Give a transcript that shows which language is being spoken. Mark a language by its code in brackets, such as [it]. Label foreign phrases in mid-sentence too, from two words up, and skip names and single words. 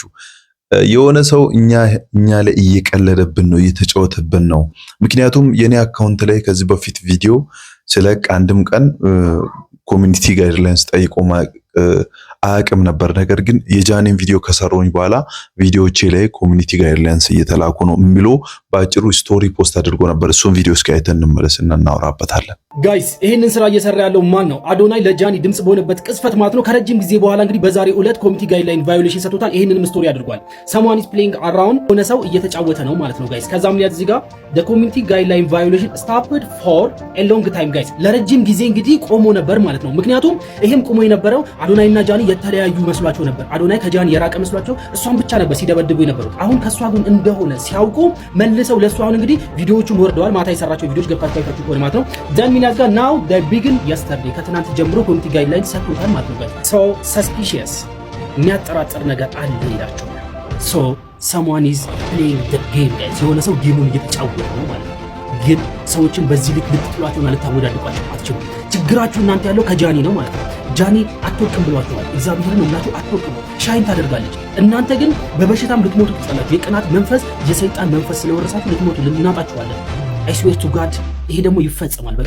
[am] የሆነ ሰው እኛ ላይ እየቀለደብን ነው፣ እየተጫወተብን ነው። ምክንያቱም የኔ አካውንት ላይ ከዚህ በፊት ቪዲዮ ስለቅ አንድም ቀን [en] community guidelines [am] ጠይቆ አያውቅም ነበር። ነገር ግን የጃኒን ቪዲዮ ከሰሩኝ በኋላ ቪዲዮዎቼ ላይ [en] community guidelines [am] እየተላኩ ነው የሚለው በአጭሩ ስቶሪ ፖስት አድርጎ ነበር። እሱን ቪዲዮ እስኪ አይተን እንመለስና እናወራበታለን። ጋይስ ይህንን ስራ እየሰራ ያለው ማን ነው? አዶናይ ለጃኒ ድምጽ በሆነበት ቅስፈት ማለት ነው። ከረጅም ጊዜ በኋላ እንግዲህ በዛሬ ዕለት [en] community guideline violation [am] ሰጥቶታል። ይህንንም ስቶሪ አድርጓል። [en] someone is playing around [am] ሆነ ሰው እየተጫወተ ነው ማለት ነው ጋይስ። ከዛም ላይ እዚህ ጋር [en] the community guideline violation stopped for a long time [am] ጋይስ። ለረጅም ጊዜ እንግዲህ ቆሞ ነበር ማለት ነው። ምክንያቱም ይሄም ቆሞ የነበረው አዶናይና ጃኒ የተለያዩ መስሏቸው ነበር። አዶናይ ከጃኒ የራቀ መስሏቸው እሷን ብቻ ነበር ሲደበድቡ የነበሩት። አሁን ከሷ ግን እንደሆነ ሲያውቁ መልሰው ለሷ አሁን እንግዲህ ቪዲዮዎቹን ወርደዋል። ማታ የሰራቸው ቪዲዮዎች ገብታችሁ አይታችሁ ከሆነ ማለት ነው። ጃን ሚናዝ ጋር [en] now they begin [am] yesterday ከትናንት ጀምሮ [en] community guideline [am] ሰጥቶታል ማለት ነው። [en] so suspicious [am] የሚያጠራጥር ነገር አለ ይላቸው። [en] so someone is playing the game guys። [am] የሆነ ሰው ጌሙን እየተጫወተ ነው ማለት ነው። ግን ሰዎችን በዚህ ልክ ልትጥሏቸውና ልታወዳድቋቸው አትችሉም። ችግራችሁ እናንተ ያለው ከጃኒ ነው ማለት ነው። ጃኒ አትወቅም ብሏቸዋል። እግዚአብሔርን እናቱ አትወቅም፣ ሻይን ታደርጋለች። እናንተ ግን በበሽታም ልትሞቱ ትጸላችሁ። የቅናት መንፈስ የሰይጣን መንፈስ ስለወረሳችሁ ልትሞቱ ልናጣችኋለን። [en] I swear to God [am] ይሄ ደግሞ ይፈጸማል በቃ።